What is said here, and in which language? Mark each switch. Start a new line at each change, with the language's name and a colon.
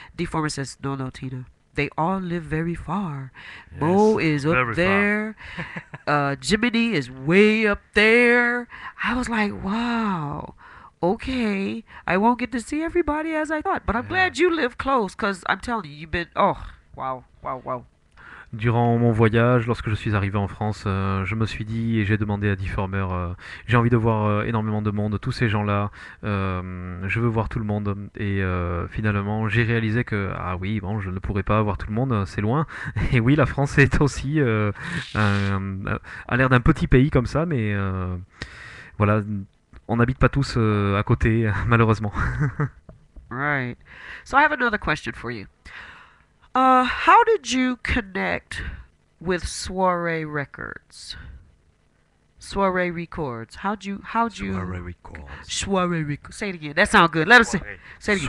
English: Deformer says, no, Tina. They all live very far. Yes, Mo is up there. Jiminy is way up there. I was like, wow. Okay. I won't get to see everybody as I thought. But I'm glad you live close, because I'm telling you, you've been... Oh, wow.
French: Durant mon voyage, lorsque je suis arrivé en France, je me suis dit et j'ai demandé à Deformer, j'ai envie de voir énormément de monde, tous ces gens-là, je veux voir tout le monde. Et finalement, j'ai réalisé que, ah oui, bon, je ne pourrais pas voir tout le monde, c'est loin. Et oui, la France est aussi a l'air d'un petit pays comme ça, mais voilà, on n'habite pas tous à côté, malheureusement.
English: Right. So I have another question for you. How did you connect with Soiree Records? Soiree Records. How'd you Soirée Records. Soiree Records. Say it again. That sounds good. Let us say it again.